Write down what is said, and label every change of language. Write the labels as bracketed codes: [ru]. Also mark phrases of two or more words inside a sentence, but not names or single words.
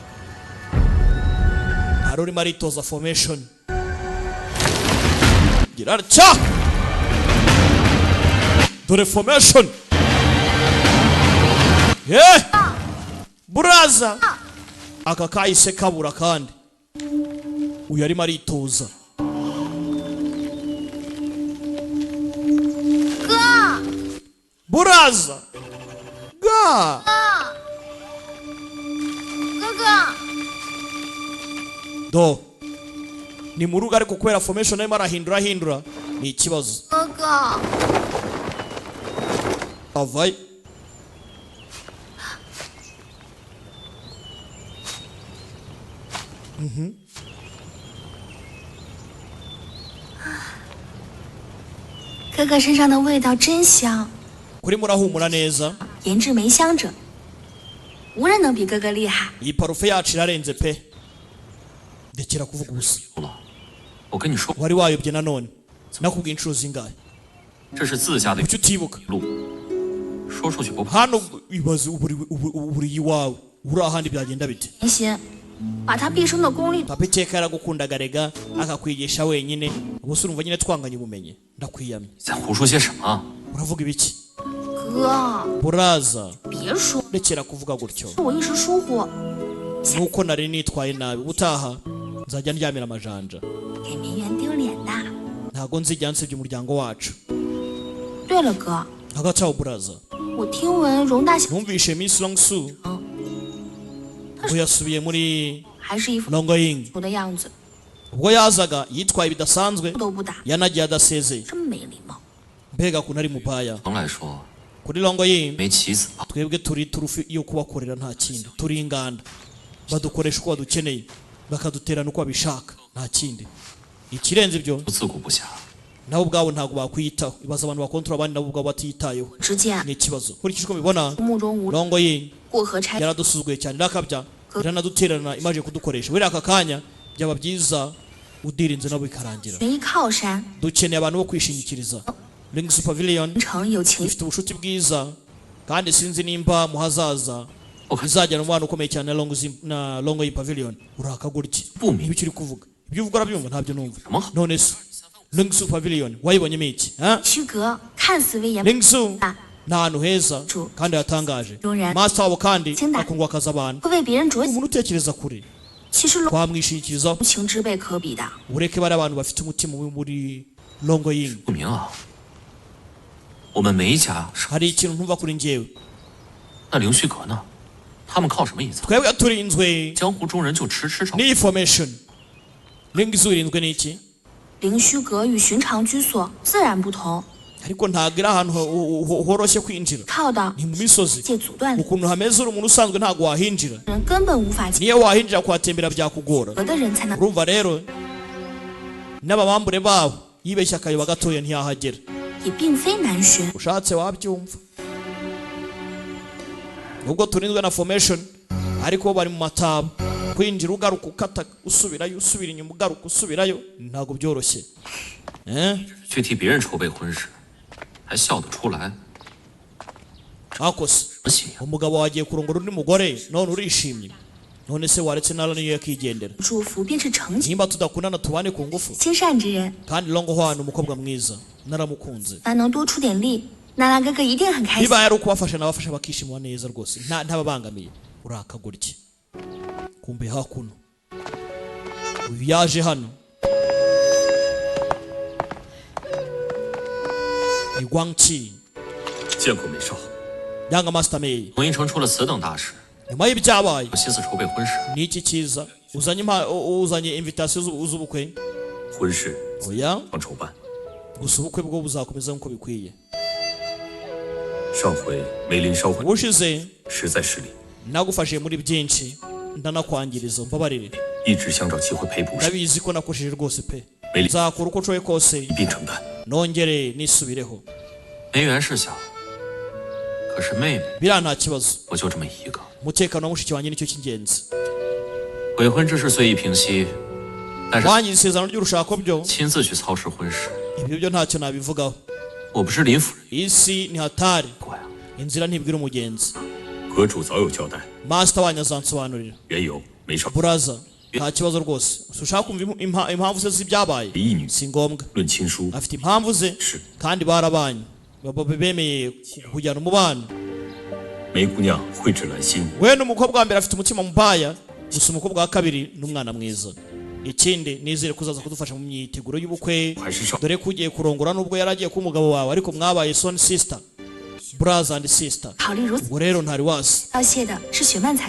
[rw] hari urimo aritoza formation gira atya dore formation buraza aka kahise kabura kandi uyu arimo aritoza buraza ga [zh] 哥哥， [rw] do ni mu rugo ariko kubera formation arimo arahindura ni ikibazo [zh] 哥哥， [rw] avaye [zh] 哥哥身上的味道真香， [rw] kuri murahumura neza [zh] 研制梅香者，无人能比哥哥厉害。 [rw] iyi parufe yacu irarenze pe ndekera kuvuga ubusa [zh] 了，我跟你说， [rw] wari wayobye nanone nakubwiye inshuro zingahe [zh] 这是自家的 [rw] kuki utibuka [zh] 路，说出去不怕。 [rw] hano ibaze uburi iwawe uri ahandi byagenda bite [zh] 甜心，把他毕生的功力 [rw] papa iteka yaragukundaga rega akakwigisha wenyine ubuse urumva nyine twanganye ubumenyi ndakwiyamye [zh] 你在胡说些什么？ [rw] uravuga ibiki [zh] 哥， [rw] buraza [zh] 别说， [rw] rekera kuvuga gutyo [zh] 我一时疏忽， [rw] nuko nari nitwaye nabi ubutaha nzajya ndyamira amajanja [zh] 给明媛丢脸的。 [rw] ntago nzijya nsebya umuryango wacu [zh] 对了，哥， [rw] hagati aho buraza [zh] 我听闻容大小 [rw] numvishe Miss Longsu ubwo yasubiye muri [zh] 还是一副 Longoying 的样子， [rw] ubwo yazaga yitwaye bidasanzwe [zh] 都不打， [rw] yanagiye adasezeye [zh] 真没礼貌。 [rw] mbega ukuntu ari mupaya [zh] 常来说， [rw] kuri Longoying [zh] 没棋子吧？ [rw] twebwe turi turufi yo kubakorera nta kindi turi inganda badukoresha uko badukeneye bakaduterana uko babishaka nta kindi ikirenze ibyo [zh] 自顾不暇。 [rw] nabo ubwabo ntabwo bakwiyitaho ibaza abantu bakontora abandi nabo ubwabo batiyitayeho [zh] 只见 [rw] ni ikibazo nkurikije uko mbibona [zh] 目中无 Longoying 过河拆， [rw] yaradusuzuguye cyane irakabya iranadutererana imaze kudukoresha buriya aka kanya byaba byiza udirinze nabo bikarangira [zh] 没靠山， [rw] dukeneye abantu bo kwishingikiriza Lingsu Pavilion [zh] 城有情 [rw] ifite ubucuti bwiza kandi sinzi nimba mu hazaza bizajyana umubano ukomeye cyane na Longoying Pavilion urakaguriki Bumi. ibyo uri kuvuga ibyo uvuga urabyumva ntabyo numva [zh] 什么？ [rw] none se Lingsu Pavilion wayibonyemo iki [zh] 虚阁，看似威严 Lingsu 大， [rw] ni ahantu heza kandi hatangaje Yongera. master wabo kandi Tsinda. akundwa akaza abantu [zh] 会为别人着想， [rw] umuntu utekereza kure [zh] 其实龙 [rw] twamwishingikirizaho [zh] 情之辈可比的。 [rw] ureke bari abantu bafite umutima mubi muri Longoying. [zh] 不明啊，我们梅家是 [rw] hari ikintu ntumva kuri njyewe. [zh] 那凌虚阁呢？他们靠什么隐藏？ [rw] twebwe turinzwe [zh] 江湖中人就迟迟找。 [rw] ni information. Lingizu irinzwe n'iki? [zh] 凌虚阁与寻常居所自然不同， [rw] ariko ntabwo iri ahantu horoshye kwinjira. [zh] 靠的 [rw] ni mu misozi. [zh] 借阻断 [rw] ukuntu hameze uri umuntu usanzwe ntabwo wahinjira. [zh] 人根本无法进 [rw] niyo wahinjira kuhatembera byakugora. [zh] 阁的人才能， [rw] urumva rero n'ababambure babo yibeshya akayoba gatoya ntiyahagera. [zh] 也并非难寻。 [rw] ushatse wabyumva. nubwo turinzwe na formation ariko bo bari mu mataba. kwinjira ugaruka ukata usubirayo usubira inyuma ugaruka usubirayo ntabwo byoroshye. [zh] 去替别人筹备婚事，还笑得出来？ [rw] akose [zh] 什么喜呀？ [rw] umugabo wagiye kurongora undi mugore none urishimye. none se waretse nalo niyo yakigendera. [zh] 祝福便是成全， [rw] nimba tudakundana tubane ku ngufu. [zh] 心善之人， [rw] kandi Longo Hwa ni umukobwa mwiza naramukunze. [zh] 凡能多出点力，娜娜哥哥一定很开心。 [rw] bibaye ari ukubafasha n'abafasha bakishimwa neza rwose ntababangamiye. urakagurye kumbe hakuno uyu yaje hano ni Guangqi [zh] 见过梅少， [rw] yanga Master Mei. [zh] 龙吟城出了此等大事， [rw] nyuma y'ibyabaye [zh] 有心思筹备婚事， [rw] ni iki cyiza uzanye uzanye invitation z'ubukwe. [zh] 婚事 [rw] oya [zh] 方筹办。 [rw] gusa ubukwe bwo buzakomeza nk'uko bikwiye. [zh] 上回梅林烧婚， [rw] ubushize [zh] 实在失礼， [rw] nagufashije muri byinshi ndanakwangiriza mbabarire. [zh] 一直想找机会赔补上， [rw] ndabizi ko nakosheje rwose pe. Meli. nzakora uko nshoboye kose [zh] 一并承担。 [rw] nongere nisubireho. [zh] 梅园是小，可是妹妹 [rw] biriya nta kibazo. [zh] 我就这么一个。 [rw] umutekano wa mushiki wanjye nicyo cy'ingenzi. [zh] 悔婚之事虽已平息，但是 [rw] wangize isezerano ry'urushako byo [zh] 亲自去操持婚事， [rw] ibyo byo ntacyo nabivugaho. [zh] 我不是林夫人 [rw] isi ni hatari [zh] 过呀。 [rw] inzira ntibwira umugenzi. [zh] 阁主早有交代， [rw] master wanyu azansobanurira. [zh] 缘由梅少 [rw] buraza nta kibazo rwose. ushaka kumva impamvu ze z'ibyabaye [zh] 一女 [rw] si ngombwa. [zh] 论亲疏， [rw] afite impamvu ze [zh] 是 [rw] kandi barabanye bemeye kujyana umubano. [zh] 梅姑娘蕙质兰心， [rw] we n'umukobwa wa mbere afite umutima mubaya gusa umukobwa wa kabiri ni umwana mwiza. ikindi nizere kuzaza kudufasha mu myiteguro y'ubukwe [zh] 还是少。 [rw] dore ko ugiye kurongora nubwo yari agiye kuba umugabo wawe ariko mwabaye [en] son sister brother and sister. [zh] 考虑如此 [rw] ubwo rero ntari wasi. [zh] 要谢的是雪曼才，